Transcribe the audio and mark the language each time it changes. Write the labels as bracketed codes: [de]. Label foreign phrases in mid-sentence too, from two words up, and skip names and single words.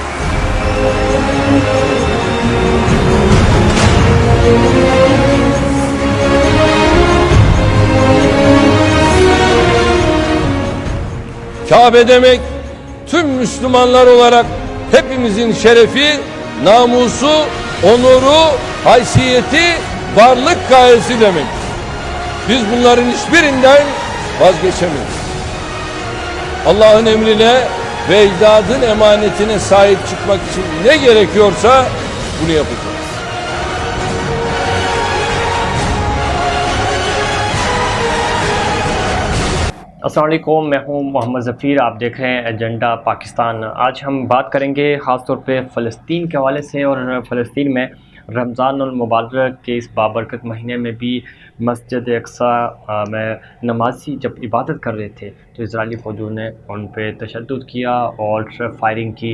[tr] Kabe demek tüm Müslümanlar olarak hepimizin şerefi, namusu, onuru, haysiyeti, varlık gayesi demek. Biz bunların hiçbirinden vazgeçemeyiz. Allah'ın emrine ve ecdadın emanetine sahip çıkmak için ne gerekiyorsa bunu yapacağız. [ur] السلام علیکم، میں ہوں محمد ظفیر. آپ دیکھ رہے ہیں ایجنڈا پاکستان۔ آج ہم بات کریں گے خاص طور پہ فلسطین کے حوالے سے، اور فلسطین میں رمضان المبارک کے اس بابرکت مہینے میں بھی مسجد اقصیٰ میں نمازی جب عبادت کر رہے تھے تو اسرائیلی فوجوں نے ان پہ تشدد کیا اور فائرنگ کی.